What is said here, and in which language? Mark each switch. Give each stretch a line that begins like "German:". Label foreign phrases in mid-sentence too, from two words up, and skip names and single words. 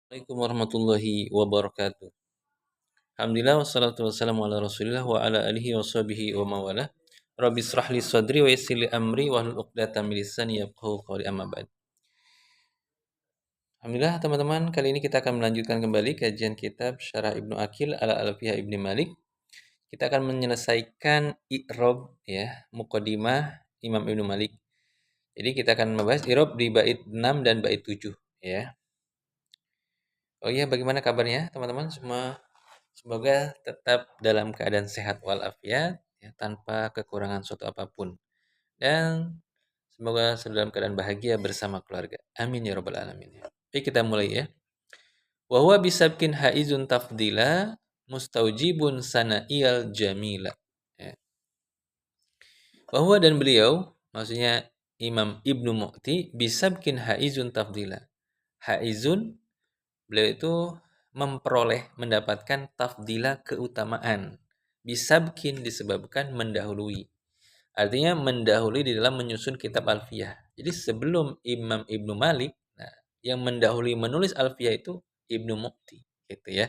Arabic: السلام عليكم ورحمة الله وبركاته. الحمد لله والصلاة والسلام على رسول الله وعلى آله وصحبه ومن والاه. رب اشرح لي صدري ويسر لي أمري واحلل عقدة من لساني يفقهوا قولي أما بعد.
Indonesian: Alhamdulillah teman-teman, kali ini kita akan melanjutkan kembali kajian kitab Syarah Ibnu Aqil ala Alfiyah Ibni Malik. Kita akan menyelesaikan i'rab ya, muqaddimah Imam Ibnu Malik. Jadi kita akan membahas i'rab di bait 6 dan bait 7 ya. Oh iya, bagaimana kabarnya teman-teman semua? Semoga tetap dalam keadaan sehat walafiat, ya, tanpa kekurangan suatu apapun. Dan semoga selalu dalam keadaan bahagia bersama keluarga.
Arabic: آمين يا رب العالمين.
Indonesian: Oke, kita mulai ya.
Arabic: وهو بسبق حائز تفضيلا مستوجب ثنائي الجميلا.
Indonesian: Ya.
Arabic: وهو
Indonesian: dan beliau, maksudnya Imam Ibnu Mu'ti,
Arabic: بسبق حائز تفضيلا.
Indonesian: Haizun, beliau itu memperoleh, mendapatkan tafdila keutamaan. Bisabkin disebabkan mendahului. Artinya mendahului di dalam menyusun kitab Alfiyah. Jadi sebelum Imam Ibnu Malik, nah, yang mendahului menulis Alfiyah itu Ibnu Mu'ti, gitu ya.